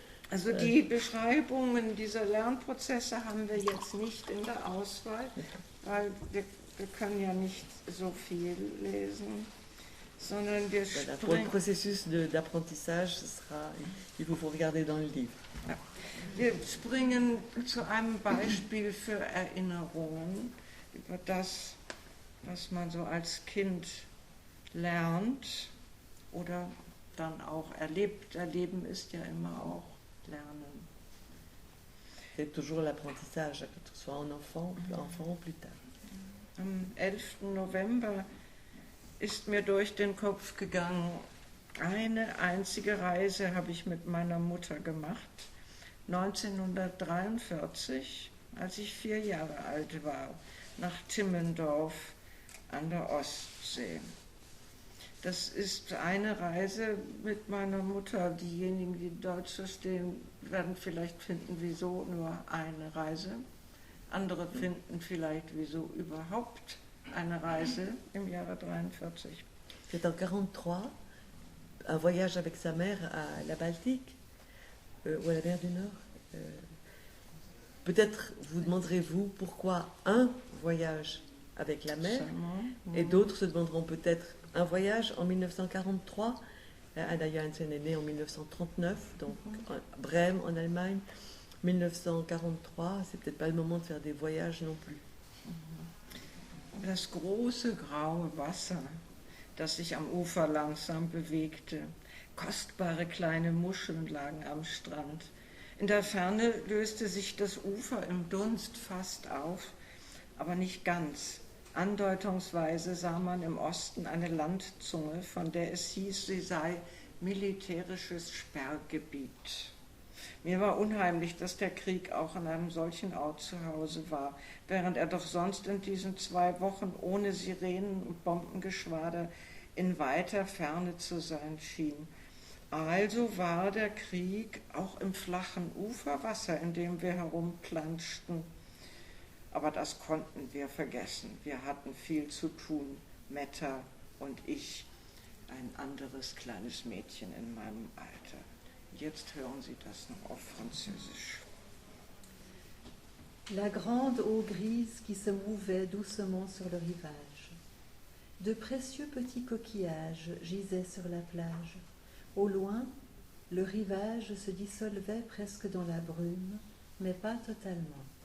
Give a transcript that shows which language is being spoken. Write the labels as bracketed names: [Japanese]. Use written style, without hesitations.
[German] Also die Beschreibungen dieser Lernprozesse haben wir jetzt nicht in der Auswahl, weil wir können ja nicht so viel lesen, sondern wir [French] Pour le processus d'apprentissage, il vous faut regarder dans le livre. [German] Ja. Wir springen zu einem Beispiel für Erinnerungen über das, was man so als Kind lernt oder dann auch erlebt. Erleben ist ja immer auch Lernen. [French] C'est toujours l'apprentissage, que ce soit en enfant ou plus tard. [German] Am 11. November ist mir durch den Kopf gegangen, eine einzige Reise habe ich mit meiner Mutter gemacht, 1943, als ich 4 Jahre alt war, nach Timmendorf an der Ostsee. Das ist eine Reise mit meiner Mutter. Diejenigen, die Deutsch verstehen, werden vielleicht finden, wieso nur eine Reise. Andere finden vielleicht, wieso überhaupt eine Reise im Jahre 43. [French] C'est en 1943, un voyage avec sa mère à la Baltique, ou à la mer du Nord. Peut-être vous demanderez-vous pourquoi un voyage avec la mer, et d'autres se demanderont peut-être un voyage en 1943. Anna Johansen est née en 1939, donc Brême en Allemagne. 1943, c'est peut-être pas le moment de faire des voyages non plus. [German] Das große graue Wasser, das sich am Ufer langsam bewegte. Kostbare kleine Muscheln lagen am Strand. In der Ferne löste sich das Ufer im Dunst fast auf, aber nicht ganz. Andeutungsweise sah man im Osten eine Landzunge, von der es hieß, sie sei militärisches Sperrgebiet. Mir war unheimlich, dass der Krieg auch an einem solchen Ort zu Hause war, während er doch sonst in diesen 2 Wochen ohne Sirenen und Bombengeschwader in weiter Ferne zu sein schien. Also war der Krieg auch im flachen Uferwasser, in dem wir herumplanschten. Aber das konnten wir vergessen. Wir hatten viel zu tun, Metta und ich, ein anderes kleines Mädchen in meinem Alter. Jetzt hören Sie das noch auf Französisch. [French] La grande eau grise qui se mouvait doucement sur le rivage. De précieux petits coquillages gisaient sur la plage. Au loin, le rivage se dissolvait presque dans la brume, mais pas totalement.